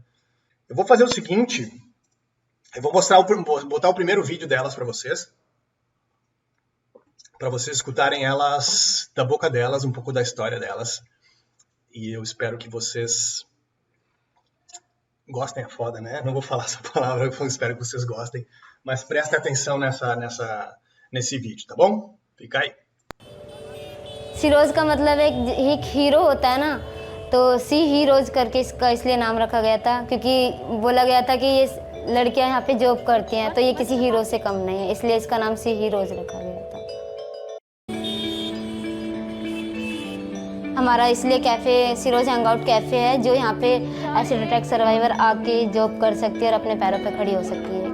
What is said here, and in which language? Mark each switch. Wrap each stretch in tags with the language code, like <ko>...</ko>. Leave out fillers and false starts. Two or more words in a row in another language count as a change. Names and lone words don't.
<pt>Eu vou fazer o seguinte, eu vou botar o primeiro vídeo delas para vocês escutarem elas, da boca delas, um pouco da história delas. E eu espero que vocês gostem, é foda, né? Não vou falar essa palavra, eu espero que vocês gostem. Mas prestem atenção nesse vídeo, tá bom? Fica aí.</pt> <hi>सीरोज का मतलब एक हीरो होता है ना, तो सी हीरोज करके इसका इसलिए नाम रखा गया था क्योंकि बोला गया था कि ये लड़कियां यहाँ पे जॉब करती हैं तो ये किसी हीरो से कम नहीं है, इसलिए इसका नाम सी हीरोज रखा गया था। हमारा इसलिए कैफ़े सीरोज हैंगआउट कैफ़े है जो यहाँ पे</hi> <en>acid attack survivor</en> <hi>आके जॉब कर सकती है और अपने पैरों पे खड़ी हो सकती है।</hi>